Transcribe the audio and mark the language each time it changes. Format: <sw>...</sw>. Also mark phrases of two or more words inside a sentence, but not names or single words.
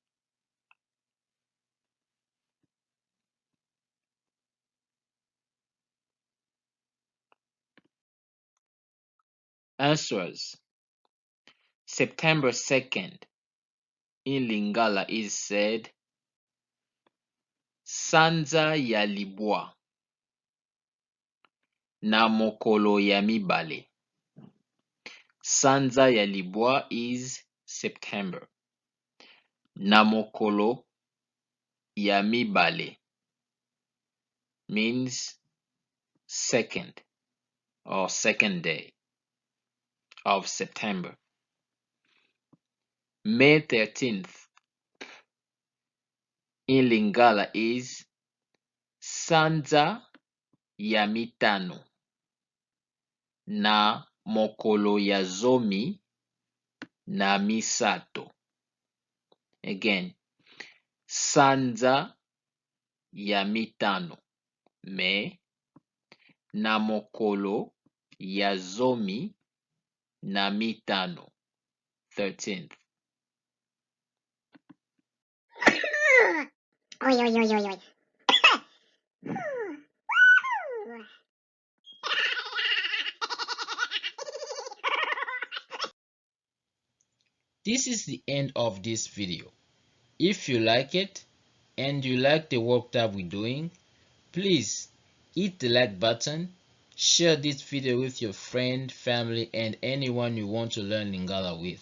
<en>Answers. September 2nd in Lingala is said</en> <ln>Sanza Yalibwa na mokolo ya mibale. Sanza Yalibwa</ln> <en>is September.</en> <ln>Na mokolo ya mibale</ln> <en>means second or second day of September. May 13th in Lingala is</en> <ln>Sanza ya mitano na mokolo ya zomi na misato. Again, Sanza ya mitano, May, na mokolo ya zomi na mitano,</ln> <en>13th. Oi, oi, oi, oi, oi. This is the end of this video. If you like it and you like the work that we're doing, please hit the like button, share this video with your friend, family, and anyone you want to learn Lingala with.</en>